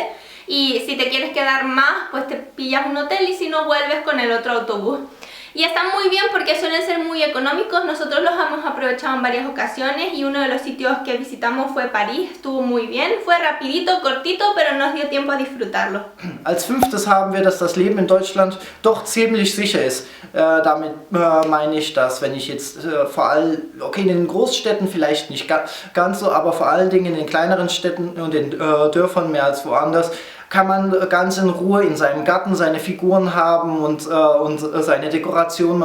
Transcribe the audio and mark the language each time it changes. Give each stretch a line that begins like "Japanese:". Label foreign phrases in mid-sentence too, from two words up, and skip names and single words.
Spanish: Y si te quieres quedar más, pues te pillas un hotel, y si no, vuelves con el otro autobús. Y están muy bien porque suelen ser muy económicos. Nosotros los hemos aprovechado en varias ocasiones y uno de los sitios que visitamos fue París. Estuvo muy bien, fue rapidito, cortito, pero nos dio tiempo a disfrutarlo.
German: Als fünftes haben wir, dass das Leben in Deutschland doch ziemlich sicher ist. Damit meine ich, dass wenn ich jetzt vor allem, okay, in den Großstädten vielleicht nicht ganz so, aber vor allen Dingen in den kleineren Städten und den Dörfern mehr als woanders, kann man ganz in Ruhe in seinem Garten seine Figuren haben und seine Dekoration.